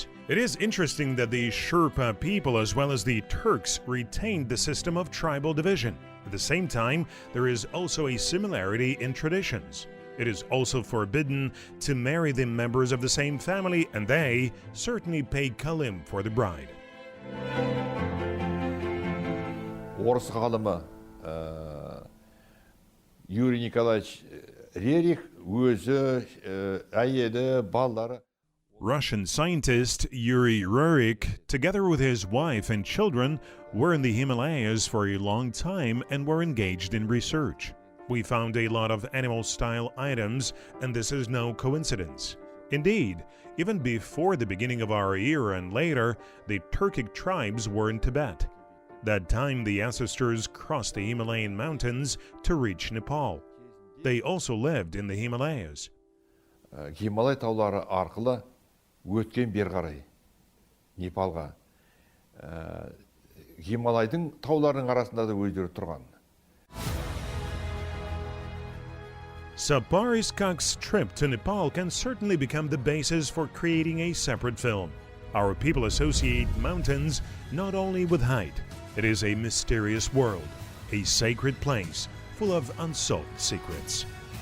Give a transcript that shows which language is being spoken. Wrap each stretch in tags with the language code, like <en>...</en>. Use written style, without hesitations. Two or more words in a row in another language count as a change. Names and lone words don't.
<en>It is interesting that the Sherpa people as well as the Turks retained the system of tribal division. At the same time, there is also a similarity in traditions. It is also forbidden to marry the members of the same family, and they certainly pay kalim for the bride.</en> <kk>Орыс ғалымы Юрий Николаевич Рерих өзі, әйелі, балалары.</kk> <en>Russian scientist Yuri Rurik, together with his wife and children, were in the Himalayas for a long time and were engaged in research. We found a lot of animal-style items, and this is no coincidence. Indeed, even before the beginning of our era and later, the Turkic tribes were in Tibet. That time the ancestors crossed the Himalayan mountains to reach Nepal. They also lived in the Himalayas.</en> <kk>Гималай таулары арқылы өткен бер қарай Непалға Гималайдың тауларының арасында да өздері тұрған.</kk> <en>Sapari's Kak's trip to Nepal can certainly become the basis for creating a separate film. Our people associate mountains not only with height. It is a mysterious world, a sacred place full of unsolved secrets.</en>